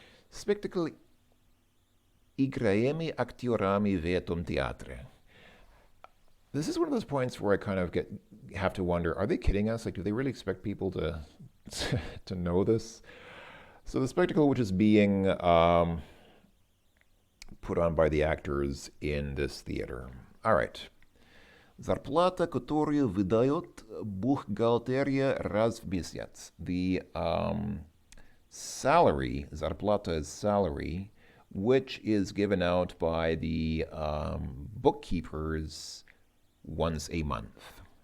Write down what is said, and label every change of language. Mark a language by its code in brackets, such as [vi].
[ru] Spectacle играемый актерами в этом театре. [en] This is one of those points where I kind of have to wonder, are they kidding us? Like, do they really expect people to know this? So the spectacle which is being put on by the actors in this theater. All right. [ru] Зарплата, которую выдает бухгалтерия раз в месяц. [en] The salary, зарплата is salary, which is given out by the bookkeepers once a month,